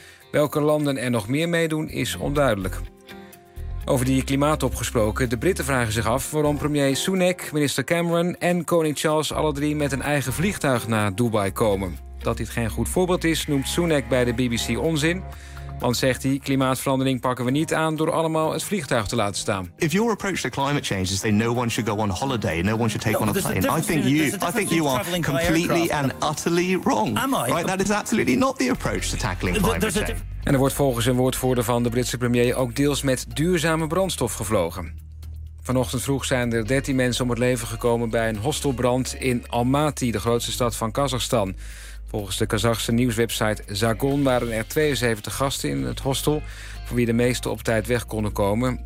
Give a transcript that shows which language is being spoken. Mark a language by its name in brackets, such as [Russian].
[Dutch] Welke landen er nog meer meedoen is onduidelijk. Over die klimaattop gesproken, de Britten vragen zich af waarom premier Sunak, minister Cameron en koning Charles alle drie met een eigen vliegtuig naar Dubai komen. Dat dit geen goed voorbeeld is, noemt Sunak bij de BBC onzin. Want zegt hij, klimaatverandering pakken we niet aan door allemaal het vliegtuig te laten staan. [English] If your approach to climate change is that no one should go on holiday, no one should take on a plane, I think you are completely and utterly wrong. Am I? Right? That is absolutely not the approach to tackling climate change. [Dutch] En er wordt volgens een woordvoerder van de Britse premier ook deels met duurzame brandstof gevlogen. Vanochtend vroeg zijn er 13 mensen om het leven gekomen bij een hostelbrand in Almaty, de grootste stad van Kazachstan. Volgens de Kazachse nieuwswebsite Zagon waren er 72 gasten in het hostel, voor wie de meeste op tijd weg konden komen.